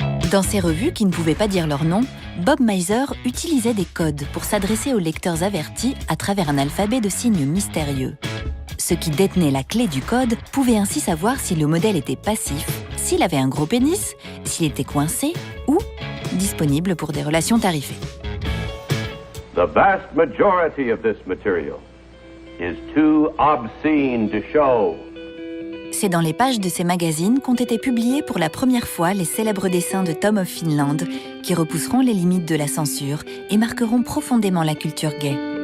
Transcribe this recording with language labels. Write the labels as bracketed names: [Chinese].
[French] Dans ces revues qui ne pouvaient pas dire leur nom, Bob Mizer utilisait des codes pour s'adresser aux lecteurs avertis à travers un alphabet de signes mystérieux. Ceux qui détenaient la clé du code pouvaient ainsi savoir si le modèle était passif, s'il avait un gros pénis, s'il était coincé ou disponible pour des relations tarifées. [English] The vast majority of this material is too obscene to show. [French] C'est dans les pages de ces magazines qu'ont été publiés pour la première fois les célèbres dessins de Tom of Finland, qui repousseront les limites de la censure et marqueront profondément la culture gay.